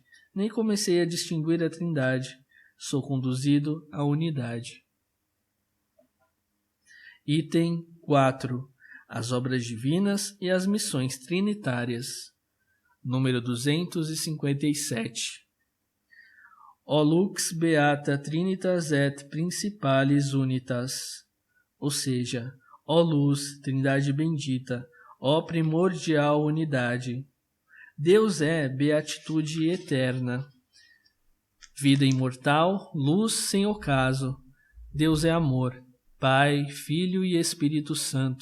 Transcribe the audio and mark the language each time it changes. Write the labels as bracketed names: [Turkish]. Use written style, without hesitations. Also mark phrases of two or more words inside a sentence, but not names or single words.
[Portuguese] Nem comecei a distinguir a Trindade. Sou conduzido à unidade. Item 4. As obras divinas e as missões trinitárias. Número 257. [Latin] O lux beata trinitas et principalis unitas. [Portuguese] Ou seja, ó luz, Trindade bendita, ó primordial unidade. Deus é beatitude eterna, vida imortal, luz sem ocaso. Deus é amor, Pai, Filho e Espírito Santo.